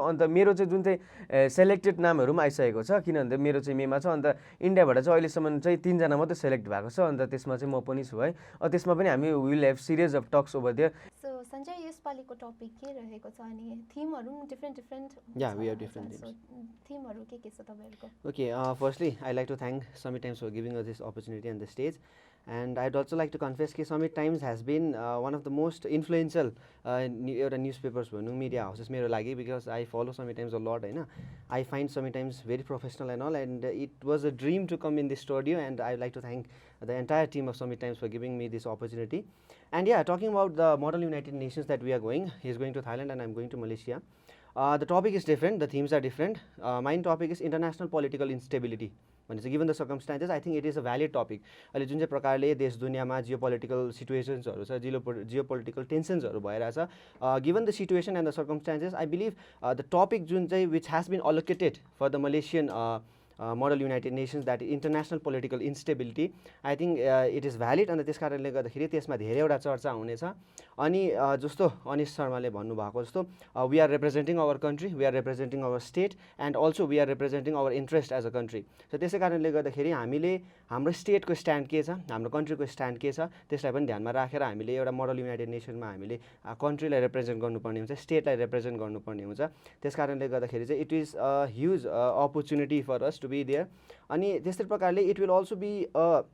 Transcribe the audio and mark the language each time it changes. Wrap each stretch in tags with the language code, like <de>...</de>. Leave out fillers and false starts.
<ne>अन्त मेरो चाहिँ जुन चाहिँ सेलेक्टेड नामहरू पनि आइसकेको छ, किनभने मेरो चाहिँ मेमा छ। अन्त इन्डियाबाट चाहिँ अहिलेसम्म चाहिँ 3 जना मात्रै सेलेक्ट भएको छ, अन्त त्यसमा चाहिँ म पनि छु है। त्यसमा पनि हामी</ne> <en>Will have series of talks over there.</en> <ne>So Sanjay, यसपालिको topic के रहेको छ अनि थिमहरू different</ne> <en>या we have different</en> <ne>थिमहरू के छ तपाईहरुको?</ne> <en>Okay, firstly I'd like to thank Summit Times for giving us this opportunity and the stage, and I'd also like to confess that Summit Times has been one of the most influential newspapers भनौँ, media houses</en> <ne>मेरो लागि,</ne> <en>because I follow Summit Times a lot हैन। I find Summit Times very professional and all, and it was a dream to come in this studio, and I'd like to thank the entire team of Summit Times for giving me this opportunity. And yeah, talking about the Model United Nations that we are going, he's going to Thailand and I'm going to Malaysia. The topic is different, the themes are different. My topic is international political instability. Given the circumstances, I think it is a valid topic.</en> <ne>अहिले जुन चाहिँ प्रकारले देश दुनियाँमा geopolitical सिचुएसन्सहरू छ, geopolitical टेन्सन्सहरू भइरहेछ,</ne> <en>given the situation and the circumstances, I believe the topic जुन चाहिँ which has been allocated for the Malaysian model United Nations that international political instability I think it is valid</en> <ne>अन्त त्यस कारणले गर्दाखेरि त्यसमा धेरैवटा चर्चा हुनेछ अनि जस्तो अनिश शर्माले भन्नुभएको जस्तो</ne> <en>we are representing our country we are representing our state and also we are representing our interest as a country</en> <ne>so त्यसै कारणले गर्दाखेरि हामीले हाम्रो स्टेटको स्ट्यान्ड के छ हाम्रो कन्ट्रीको स्ट्यान्ड के छ त्यसलाई पनि ध्यानमा राखेर हामीले एउटा मोडल युनाइटेड नेसनमा हामीले कन्ट्रीलाई रिप्रेजेन्ट गर्नुपर्ने हुन्छ स्टेटलाई रिप्रेजेन्ट गर्नुपर्ने हुन्छ त्यस कारणले गर्दाखेरि चाहिँ</ne> <en>it is a huge opportunity for us to be there</en> <ne>अनि त्यस्तै प्रकारले</ne> <en>it will also be a</en>